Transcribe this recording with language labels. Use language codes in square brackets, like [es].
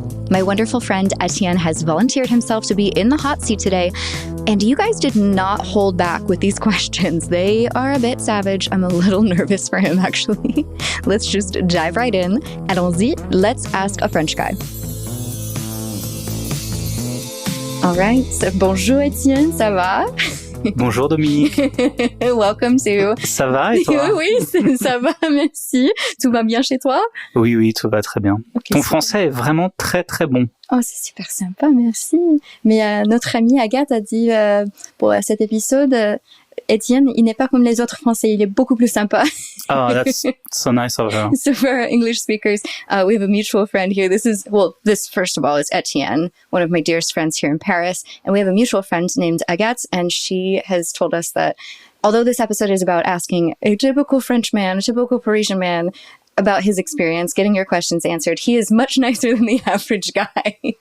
[en] My wonderful friend Étienne has volunteered himself to be in the hot seat today, and you guys did not hold back with these questions. They are a bit savage. I'm a little nervous for him, actually. Let's just dive right in. [fr] Allons-y, [en] let's ask a French guy. All right, so [fr] bonjour Étienne, ça va? Bonjour Dominique. [en] Welcome to... [fr] Ça va et toi? Oui, ça va, merci. Tout va bien chez toi? Oui, tout va très bien. [en] Okay, [fr] Ton français est vraiment très très bon. Oh, c'est super sympa, merci. Mais notre amie Agathe a dit pour cet épisode, Étienne, il n'est pas comme les autres Français, il est beaucoup plus sympa. [en] Oh, that's so nice of her. So for our English speakers, we have a mutual friend here. This first of all is Étienne, one of my dearest friends here in Paris. And we have a mutual friend named Agathe, and she has told us that although this episode is about asking a typical French man, a typical Parisian man, about his experience, getting your questions answered, he is much nicer than the average guy.